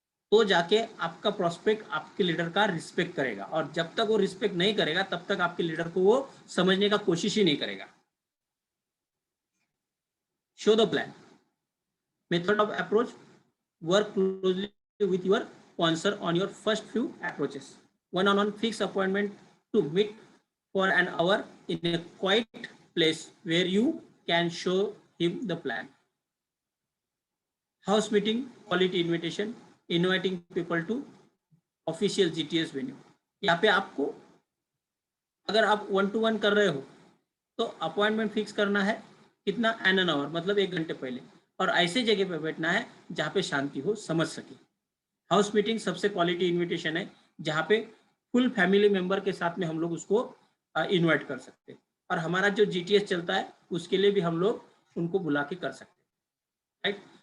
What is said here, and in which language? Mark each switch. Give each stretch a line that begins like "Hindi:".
Hindi: तो जाके आपका प्रोस्पेक्ट आपके लीडर का रिस्पेक्ट करेगा, और जब तक वो रिस्पेक्ट नहीं करेगा तब तक आपके लीडर को वो समझने का कोशिश ही नहीं करेगा।
English: Show the plan, method of approach, work closely with your sponsor on your first few approaches. One-on-one fixed appointment to meet for an hour in a quiet place where you can show him the plan. House meeting, quality invitation, inviting people to official GTS venue.
Hindi: यहाँ पे आपको अगर आप 1-to-1 कर रहे हो तो appointment fix करना है कितना, एन आवर, मतलब 1 घंटे पहले, और ऐसे जगह पे बैठना है जहाँ पे शांति हो, समझ सके। हाउस मीटिंग सबसे क्वालिटी इनविटेशन है जहाँ पे फुल फैमिली मेंबर के साथ में हम लोग उसको इनवाइट कर सकते हैं, और हमारा जो जीटीएस चलता है उसके लिए भी हम लोग उनको बुला के कर सकते हैं, राइट।